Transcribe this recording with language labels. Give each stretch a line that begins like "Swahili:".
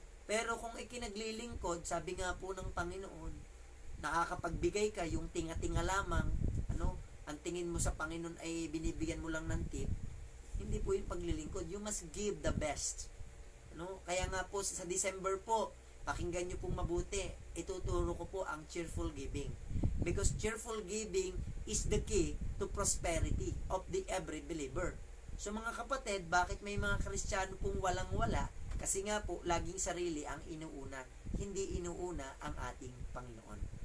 Filipino: Pero kung ikinaglilingkod, sabi nga po ng Panginoon, nakakapagbigay ka, yung tinga-tinga lamang, ang tingin mo sa Panginoon ay binibigyan mo lang ng tip, hindi po yung paglilingkod.
English: You must give the best.
Filipino: Kaya nga po sa December po, pakinggan nyo pong mabuti. Ituturo ko po ang cheerful giving.
English: Because cheerful giving is the key to prosperity of the every believer.
Filipino: So mga kapatid, bakit may mga Kristiyano pong walang-wala? Kasi nga po, laging sarili ang inuuna. Hindi inuuna ang ating Panginoon.